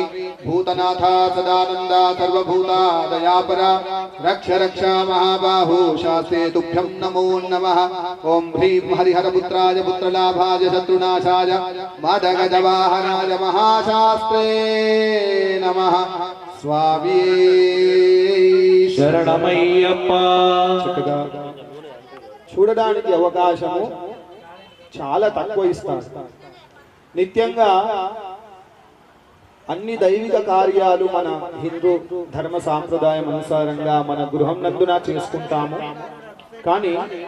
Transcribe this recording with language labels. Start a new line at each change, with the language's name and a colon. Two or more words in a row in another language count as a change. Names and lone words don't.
Sanskrit: भूतनाथा सदानन्दा सर्वभूता दयापरा रक्ष रक्षा महाबाहु शास्त्रे तुभ्यं नमो नमः। ओं ह्रीं हरिहरपुत्राय पुत्रलाभाय शत्रुनाशाय मादगजवाहनाय महाशास्त्रे नमः।
Telugu: स्वामी శరణమయ్యప్ప. చూడడానికి అవకాశము చాలా తక్కువ ఇస్తారు. నిత్యంగా అన్ని దైవిక కార్యాలు మన హిందూ ధర్మ సాంప్రదాయం అనుసారంగా మన గృహం నందున చేసుకుంటాము.